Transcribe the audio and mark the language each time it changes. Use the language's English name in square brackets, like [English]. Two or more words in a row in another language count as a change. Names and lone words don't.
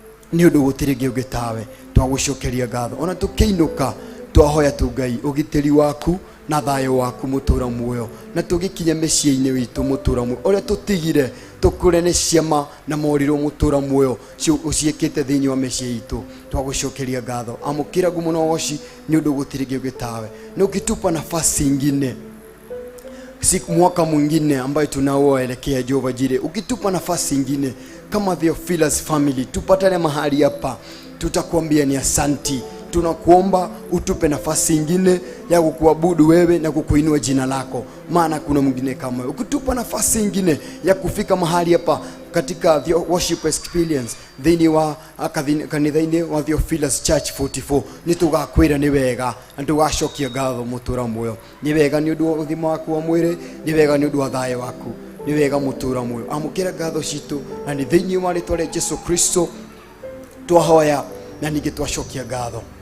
[Kikuyu] ni undu gutirige ugitawe twagucokeria ngatho ona tukiinuka twahoya tu Ngai ugitiri waku na thayo waku mutura muoyo na tugikinya miciini witu mutura muoyo uria tutigire tukure ni ciama na moriro mutura muoyo uciikite thiini wa micii itu twagucokeria ngatho amukira gumo woci ni undu gutirige ugitawe [Swahili] na ukitupa nafasi ingine siku mwaka mwingine ambayo tunaoelekea Jehova Jireh, ukitupa nafasi ingine kama Theophilus family tupatane mahali hapa, tutakwambia ni asanti. Tunakuomba utupe nafasi ingine ya kukuabudu wewe na kukuinua jina lako, maana kuna mwingine kama wewe. Ukitupa nafasi ingine ya kufika mahali hapa katika [English] the worship experience [Kikuyu] thini wa kanitha-ini wa Theophilus Church 44 nitugakwira ni wega na tugacokia ngatho mutura muoyo. Ni wega ni undu wa uthima waku wa mwiri, ni wega ni undu wa thayo waku, ni wega mutura muoyo. Amukira ngatho citu na ni thini wa ritwa ria Jesu Kristo twahoya na ningi twacokia ngatho.